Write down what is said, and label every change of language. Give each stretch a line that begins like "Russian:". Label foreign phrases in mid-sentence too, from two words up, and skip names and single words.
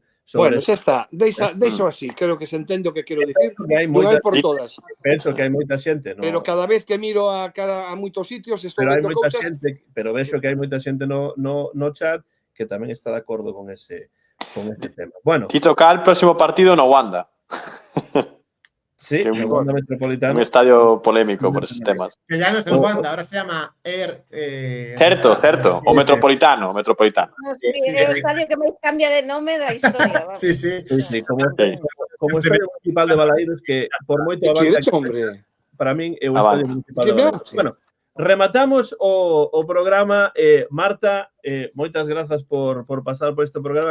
Galician: Bueno, xa está. Deixo así. Creo que se entende o que quero dicir. Non por todas. Penso que hai moita xente, non? Pero cada vez que miro a moitos sitios estou vendo cousas... Pero vexo que hai moita xente no chat que tamén está de acordo con ese tema. Bueno.
Spanish: Quito cá el próximo partido
Galician: no Wanda.
Spanish: Sí, un Wanda Metropolitano. Un estadio polémico por esos temas. Que ya no es el Wanda, ahora se llama
Galician: Certo. O Metropolitano.
Spanish: No, sí,
Galician: é o estadio que máis cambia de nome da historia.
Spanish: Sí.
Galician: Como estadio municipal de Balaídos, que por moito avance... Para min é o estadio municipal de Balaídos. Bueno, rematamos o programa. Marta, moitas grazas por pasar por este programa.